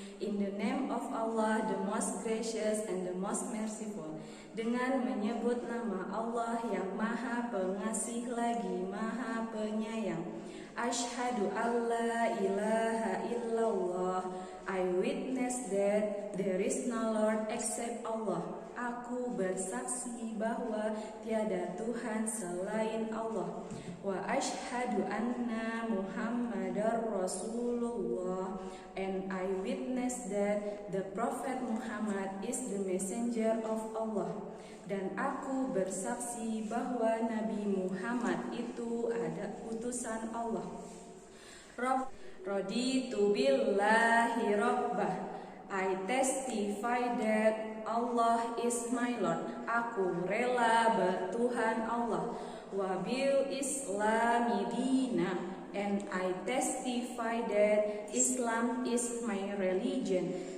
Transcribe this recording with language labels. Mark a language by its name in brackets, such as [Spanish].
[English] In the name of Allah, the most gracious and the most merciful. [Indonesian] Dengan menyebut nama Allah yang Maha Pengasih lagi Maha Penyayang. [Arabic] Asyhadu alla ilaha illallah. [English] I witness that there is no Lord except Allah. [Indonesian] Aku bersaksi bahwa tiada Tuhan selain Allah. [Arabic] Wa asyhadu anna Muhammadar Rasulullah. [English] And I witness that the Prophet Muhammad is the messenger of Allah. [Indonesian] Dan aku bersaksi bahwa Nabi Muhammad itu ada utusan Allah. [Arabic] Raditu billahi rabbah. [English] I testify that Allah is my Lord. [Indonesian] Aku rela bertuhan Allah. [Arabic] Wa bil islami dina. [English] And I testify that Islam is my religion.